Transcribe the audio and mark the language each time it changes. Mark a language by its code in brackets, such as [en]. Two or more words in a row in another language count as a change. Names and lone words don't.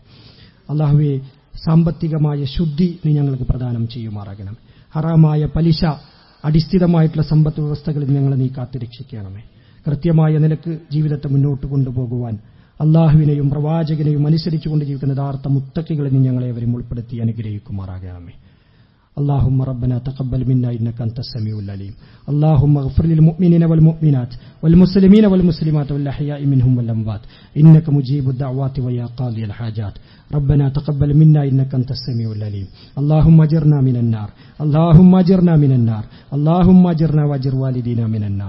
[ml] അല്ലാഹുവേ, സാമ്പത്തികമായ ശുദ്ധി നീ ഞങ്ങൾക്ക് പ്രദാനം ചെയ്യുമാറാകണം. ഹറാമായ പലിശ അടിസ്ഥിതമായിട്ടുള്ള സമ്പത്ത് വ്യവസ്ഥകളിൽ ഞങ്ങളെ നീ കാത്തുരക്ഷിക്കണമേ. കൃത്യമായ നിലക്ക് ജീവിതത്തെ മുന്നോട്ട് കൊണ്ടുപോകുവാൻ അള്ളാഹുവിനെയും പ്രവാചകനെയും അനുസരിച്ചുകൊണ്ട് ജീവിക്കുന്ന യഥാർത്ഥ മുത്തഖികളിൽ നീ ഞങ്ങളെ അവരും ഉൾപ്പെടുത്തി അനുഗ്രഹിക്കുമാറാകണമേ. [ar] اللهم ربنا تقبل منا إنك أنت السميع العليم. اللهم اغفر للمؤمنين والمؤمنات والمسلمين والمسلمات والأحياء منهم والأموات إنك مجيب الدعوات ويا قاضي الحاجات. ربنا تقبل منا إنك أنت السميع العليم. اللهم أجرنا من النار، اللهم أجرنا من النار، اللهم أجرنا وأجر والدينا من النار.